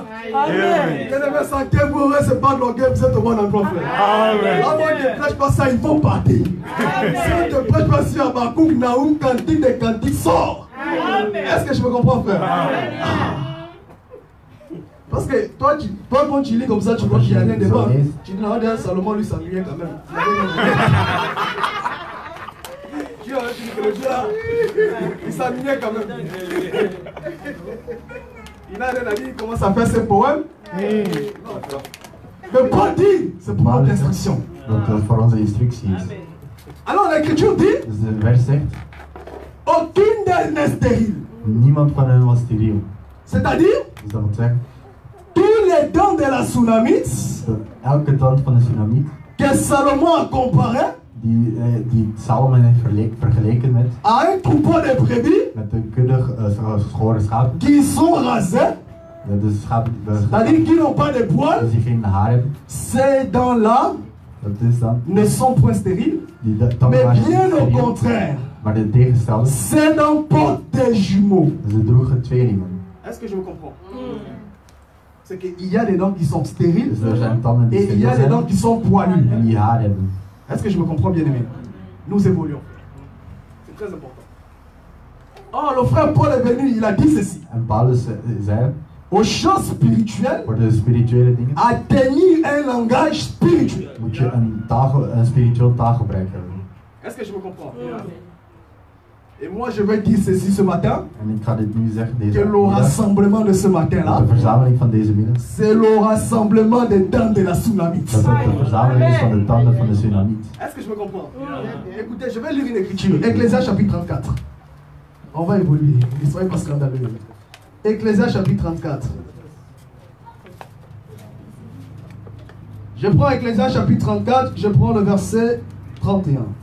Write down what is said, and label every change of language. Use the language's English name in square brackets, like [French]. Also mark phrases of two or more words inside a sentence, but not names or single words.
[French] Amen. Bien-aimé, sentez-vous se battre l'orgueil, vous êtes au bon endroit, frère. Amen. Là, moi, ne prêche pas ça, il faut partir. Si on ne te prêche pas sur Habakkuk, Naoum, cantique des cantiques, sort. Est-ce que je me comprends, frère? Parce que toi, quand tu lis comme ça, tu vois qu'il y a rien devant. Tu dis, non, Salomon, lui, s'ennuyait quand même. Tu vois, tu dis que le Dieu là, il s'ennuyait quand même. Il n'a rien à dire, il commence à faire ses poèmes. Mais Paul dit, c'est pour notre instruction. [Dutch] Dat het voor onze instructie is. [French] Alors l'écriture dit, [Dutch] Dus de vers zegt, [French] aucune d'elles n'est stérile. [Dutch] niemand van hen was steriel. [French] C'est-à-dire, [Dutch] Dus dat wil zeggen, [French] tous les dents de la tsunamite [Dutch] dat elke tand van de tsunamiet [French] que Salomon a comparé [Dutch] die Salomon heeft vergeleken [French] à un troupeau de brebis [Dutch] met de kudde geschoren schapen. [French] qui sont rasés, [Dutch] De schapen [French] c'est-à-dire qui n'ont pas de poils, [Dutch] dus die geen haar hebben. [French] ces dents-là [Dutch] Dat is dan [French] ne sont point stériles, [Dutch] die tanden [French] mais [Dutch] waren [French] bien [Dutch] niet [French] au [Dutch] steriel, [French] contraire, [Dutch] maar de tegenstelde, [French] ces dents portent des jumeaux. [Dutch] ze droegen tweelingen. [French] Est-ce que je me comprends? C'est qu'il y a des dents qui sont stériles [Dutch] Dus er zijn tanden die [French] et il y [Dutch] steriel [French] a des dents [Dutch] zijn [French] qui sont poilues. [Dutch] en die haar hebben. [French] Est-ce que je me comprends, bien aimé? Nous évoluons. C'est très important. Oh, le frère Paul est venu, il a dit ceci. [Dutch] En Paulus zei, [French] Aux choses spirituelles, [Dutch] voor de spirituele dingen [French] atteignez un langage spirituel. [Dutch] moet je een spiritueel taalgebruik hebben. [French] Est-ce que je me comprends? Et moi, je vais dire ceci ce matin, [Dutch] En ik ga dit nu zeggen, [French] que [Dutch] deze [French] le [Dutch] middag, [French] rassemblement de ce matin-là, [Dutch] de verzameling van deze middag, [French] c'est le rassemblement des dents de la tsunamite. [Dutch] dat het de verzameling is van de tanden van de tsunamiet. [French] Est-ce que je me comprends? Écoutez, je vais lire une écriture. Ecclésias chapitre 34. On va évoluer. Ne soyez pas scandaleux. Ecclésias chapitre 34. Je prends Ecclésias chapitre 34, je prends le verset 31.